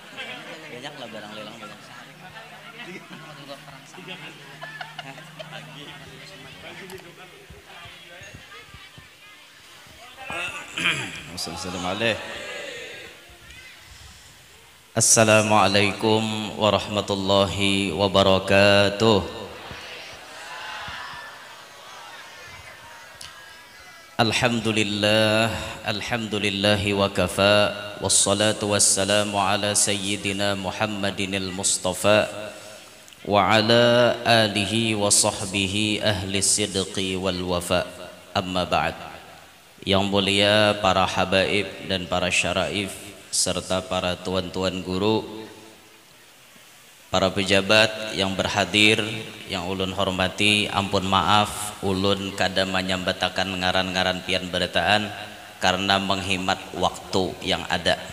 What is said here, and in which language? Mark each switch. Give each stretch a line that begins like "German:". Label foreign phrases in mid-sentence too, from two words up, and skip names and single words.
Indonesian: Banyak lah barang lelang banyak
Arabic: السلام عليكم ورحمة الله وبركاته.
Indonesian: Alhamdulillah,
Arabic: الحمد لله وكفى والصلاة والسلام على سيدنا محمد المصطفى وعلى آله وصحبه أهل الصدق والوفاء. أما بعد.
Banjar: Yang mulia para habaib dan para syaraif serta para tuan-tuan guru, para pejabat yang berhadir, yang ulun hormati, ampun maaf ulun kada menyambatakan ngaran-ngaran pian berataan karena menghemat waktu yang ada.